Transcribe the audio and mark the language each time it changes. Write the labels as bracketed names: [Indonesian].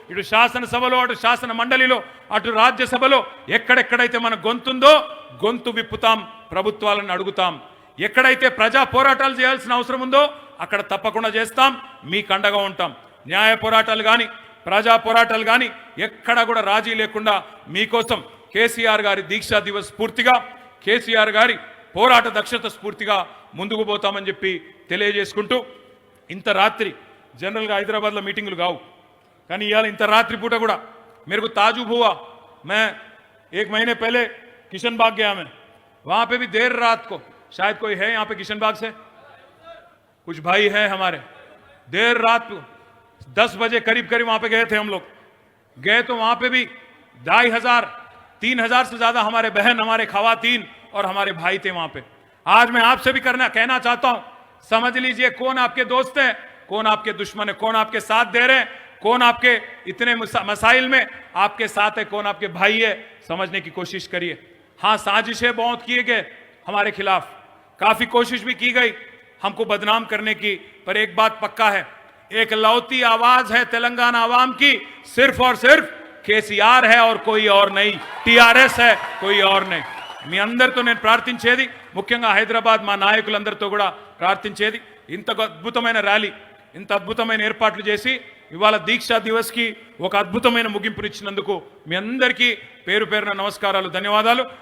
[Telugu] ఇటు శాసనసభలో, అటు శాసన మండలిలో, అటు రాజ్యసభలో ఎక్కడెక్కడైతే మన గొంతుందో గొంతు విప్పుతాం, ప్రభుత్వాలను అడుగుతాం. ఎక్కడైతే ప్రజా పోరాటాలు చేయాల్సిన అవసరం ఉందో అక్కడ తప్పకుండా చేస్తాం, మీకు అండగా ఉంటాం. న్యాయ పోరాటాలు కానీ, ప్రజా పోరాటాలు కానీ ఎక్కడ కూడా రాజీ లేకుండా మీకోసం కేసీఆర్ గారి దీక్షా దివస్ స్ఫూర్తిగా, కేసీఆర్ గారి పోరాట దక్షత స్ఫూర్తిగా ముందుకు పోతామని చెప్పి తెలియజేసుకుంటూ ఇంత రాత్రి జనరల్గా హైదరాబాద్లో మీటింగులు కావు కానీ ఇవాళ ఇంత రాత్రి పూట కూడా [Hindi] मेरे को ताजुब हुआ मैं 1 महीने पहले किशन बाग गया मैं वहां पे भी देर रात को शायद कोई है यहाँ पे किशन बाग से कुछ भाई हैं हमारे देर रात को 10 बजे करीब करीब वहां पे गए थे हम लोग गए तो वहां पे भी 2500 3000 से ज्यादा हमारे बहन हमारे खवातीन और हमारे भाई थे वहां पे। आज मैं आपसे भी कहना चाहता हूं समझ लीजिए कौन आपके दोस्त है कौन आपके दुश्मन है कौन आपके साथ दे रहे हैं कौन आपके इतने मसाइल में आपके साथ है कौन आपके भाई है समझने की कोशिश करिए। हाँ साजिशें बहुत किए गए हमारे खिलाफ काफी कोशिश भी की गई हमको बदनाम करने की पर एक बात पक्का है एक लौती आवाज है तेलंगाना आवाम की सिर्फ और सिर्फ केसीआर है और कोई और नहीं टीआरएस है कोई और नहीं। [Telugu] మీ అందరితో నేను ప్రార్థించేది ముఖ్యంగా హైదరాబాద్ మా నాయకులందరితో కూడా ప్రార్థించేది ఇంత అద్భుతమైన ర్యాలీ ఇంత అద్భుతమైన ఏర్పాట్లు చేసి ఇవాళ దీక్షా దివస్ కి ఒక అద్భుతమైన ముగింపునిచ్చినందుకు మీ అందరికీ పేరు పేరున నమస్కారాలు ధన్యవాదాలు।